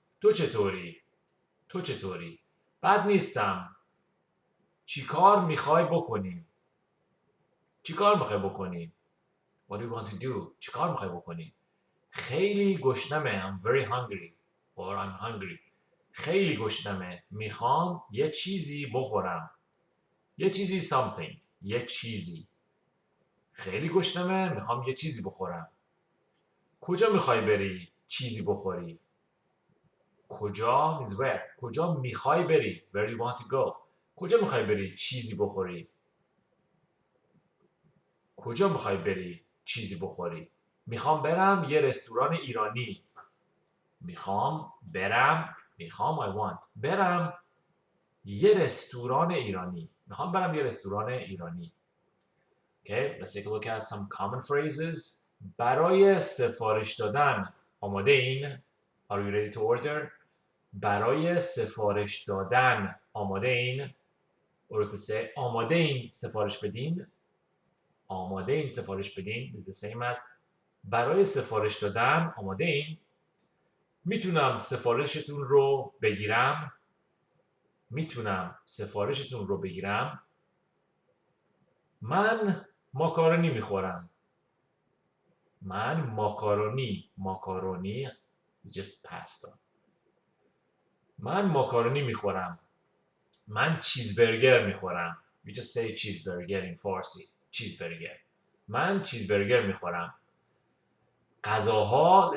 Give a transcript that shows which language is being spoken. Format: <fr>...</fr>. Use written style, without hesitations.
<fa>تو چطوری؟ تو چطوری؟ بد نیستم. چیکار میخوای بکنیم؟ چیکار میخوای بکنیم؟</fa> <en>What do you want to do?</en> <fa>چیکار میخوای بکنیم؟ خیلی گشنمه.</fa> <en>I'm very hungry. Or I'm hungry.</en> <fa>خیلی گشنمه. میخوام یه چیزی بخورم. یه چیزی</fa> <en>something.</en> <fa>یه چیزی. خیلی گشنمه. میخوام یه چیزی بخورم. کجا میخوای بری؟ چیزی بخوری.</fa> <en>کجا means where.</en> <fa>کجا میخوای بری؟</fa> <en>Where you want to go.</en> <fa>کجا میخوای بری؟ چیزی بخوری. کجا میخوای بری؟ چیزی بخوری. میخوام برم یه رستوران ایرانی. میخوام برم. میخوام I want. برم یه رستوران ایرانی. میخوام برم یه رستوران ایرانی.</fa> <en>Okay, let's take a look at some common phrases.</en> <fa>برای سفارش دادن. آماده این.</fa> <en>Are you ready to order?</en> <fa>برای سفارش دادن. آماده این.</fa> <en>Or you could say</en> <fa>آماده این سفارش بدین. آماده این سفارش بدین</fa> <en>is the same as</en> <fa>برای سفارش دادن. آماده این. میتونم سفارشتون رو بگیرم. میتونم سفارشتون رو بگیرم. من ماکارونی میخورم. من ماکارونی. ماکارونی</fa> <en>is just pasta.</en> <fa>من ماکارونی میخورم. من چیزبرگر میخورم.</fa> <en>We just say cheeseburger in Farsi. cheeseburger.</en> <fa>من چیزبرگر میخورم. غذاها.</fa>